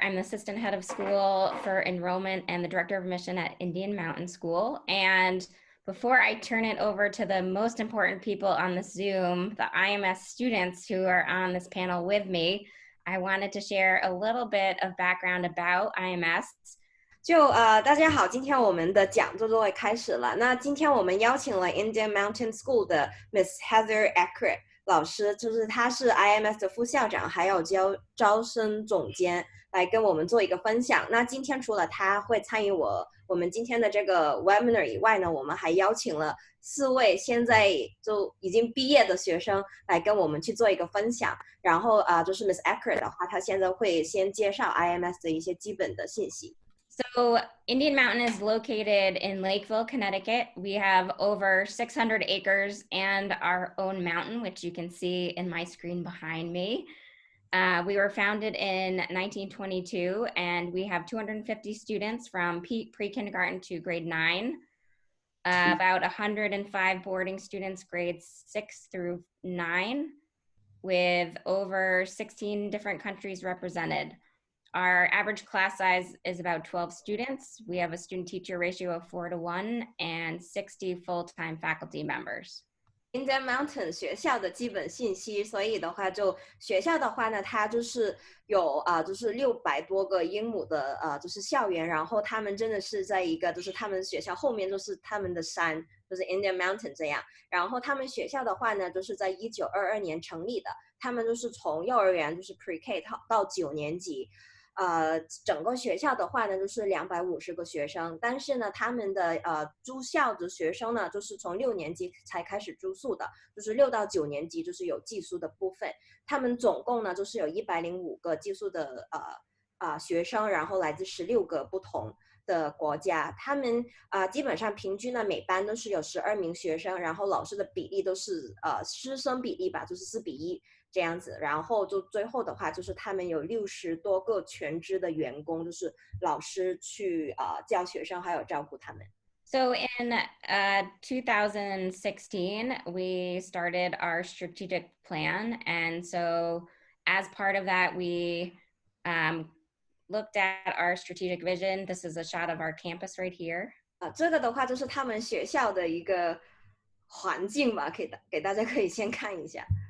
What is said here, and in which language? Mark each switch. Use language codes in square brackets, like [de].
[en] I'm the assistant head of school for enrollment and the director of admission at Indian Mountain School. And before I turn it over to the most important people on the Zoom, the IMS students who are on this panel with me, I wanted to share a little bit of background about IMS. [zh] 大家好，今天我们的讲座就会开始了。那今天我们邀请了 Indian Mountain School 的 Miss Heather Eckert 老师，就是她是 IMS 的副校长，还有招生总监，来跟我们做一个分享。那今天除了她会参与我们今天的这个 webinar 以外呢，我们还邀请了4位现在就已经毕业的学生来跟我们去做一个分享。然后就是 Miss Eckert 的话，她现在会先介绍 IMS 的一些基本的信息。 [en] So Indian Mountain is located in Lakeville, Connecticut. We have over 600 acres and our own mountain, which you can see in my screen behind me. We were founded in 1922, and we have 250 students from pre-kindergarten to grade 9, about 105 boarding students grades 6 through 9, with over 16 different countries represented. Our average class size is about 12 students. We have a student-teacher ratio of 4:1 and 60 full-time faculty members. [zh] Indian Mountain 学校的基本信息，所以的话就学校的话呢，它就是有就是600多个英亩的就是校园，然后他们真的是在一个就是他们学校后面就是他们的山，就是 Indian Mountain 这样。然后他们学校的话呢，就是在1922年成立的，他们就是从幼儿园就是 Pre-K 到9年级。整个学校的话呢，就是250个学生，但是呢，他们的住校的学生呢，就是从6年级才开始住宿的，就是6到9年级就是有寄宿的部分。他们总共呢，就是有105个寄宿的学生，然后来自16个不同的国家。他们基本上平均呢，每班都是有12名学生，然后老师的比例都是师生比例吧，就是4:1。这样子，然后就最后的话，就是他们有60多个全职的员工，就是老师去教学生，还有照顾他们。 [en] So in 2016, we started our strategic plan, and so as part of that, we looked at our strategic vision. This is a shot of our campus right here. [zh] 这个的话就是他们学校的一个环境吧，给大家可以先看一下。